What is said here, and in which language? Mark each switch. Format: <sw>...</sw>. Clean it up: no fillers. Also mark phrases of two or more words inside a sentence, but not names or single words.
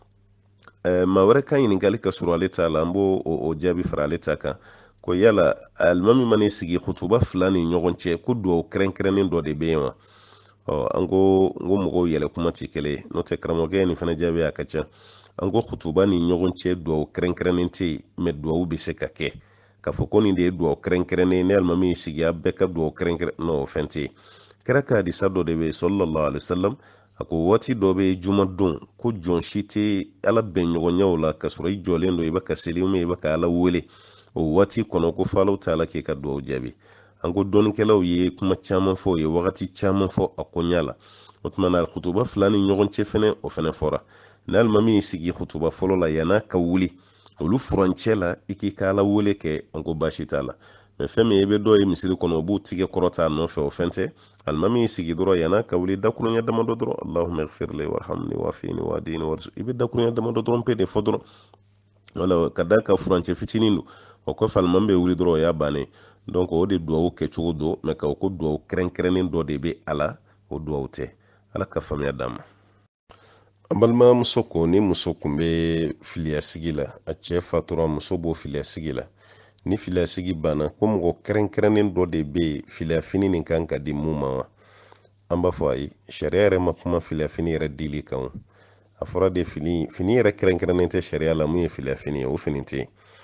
<bm>maa wɛrɛ ka ɲininkali ka sɔrɔ ale t'a la an b'o o jaabi fara ale ta kan ko yala alimami man'i sigi kutuba fila ni ɲɔgɔn cɛ ko dugawu kɛrɛnkɛrɛnnen dɔ de bɛ yen wa an ko mɔgɔw yɛlɛ kuma tɛ kelen ye n'o tɛ karamɔgɔkɛ nin fana jaabi a ka ca an ko kutuba ni ɲɔgɔn cɛ dugawu kɛrɛnkɛrɛnnen tɛ yen mɛ dugawu bɛ se ka kɛ k'a fɔ ko nin de ye dugawu kɛrɛnkɛrɛnnen ni alimami y'i sigi a bɛɛ ka dugawu kɛrɛnkɛrɛn n'o fɛn tɛ yen kira ka hadisa dɔ de bɛ yen</bm> <ar>صلى الله عليه وسلم</ar> <bm>a ko waati dɔ bɛ juma don ko jɔn si tɛ ala bɛn ɲɔgɔnyaw la ka sɔrɔ i jɔlen don i bɛ ka seli i bɛ ka ala wele o waati kɔnɔ ko falaw t'a la k'i ka dugawu jaabi an ko dɔnnikɛlaw ye kuma caman fɔ o ye wagati caman fɔ a koɲa la o tuma na kutuba fila ni ɲɔgɔn cɛ fɛnɛ o fɛnɛ fɔra ni alimami y'i sigi kutuba fɔlɔ la yan'a ka wuli olu furancɛ la i k'i ka ala wele kɛ an ko baasi t'a la mɛ fɛn min i bɛ dɔw ye misiri kɔnɔ o b'u tigɛ kɔrɔta a nɔfɛ o fɛn tɛ alimami y'i sigi dɔrɔn yan'a ka wuli dakuruɲɛ damadɔ dɔrɔn</bm> <ar>اللهم اغفر لي وارحمني وعافني واهدني وارزقني</ar> <bm>i bɛ dakuruɲɛ damadɔ dɔrɔn pe de fɔ dɔrɔn wala ka da ka furancɛ fitinin don o kɔfɛ alimami bɛ wuli dɔrɔn o y'a bannen donc o de duwawu kɛcogo don mɛ ka ko duwawu kɛrɛnkɛrɛnnen dɔ de bɛ a la o duwawu tɛ ala ka faamuya d'an ma an balimamuso ko ni muso kun bɛ filiyasigi la a cɛ fatura muso b'o filiyasigi la ni filiyasigi banna ko mɔgɔ kɛrɛnkɛrɛnnen dɔ de bɛ yen filiyafini nin kan ka di mun ma wa an b'a fɔ ayi sariya yɛrɛ ma kuma filiyafini yɛrɛ dili kan a fɔra de fini yɛrɛ kɛrɛnkɛrɛnnen tɛ sariya la mun ye filiyafini ye o fini tɛ yen</bm>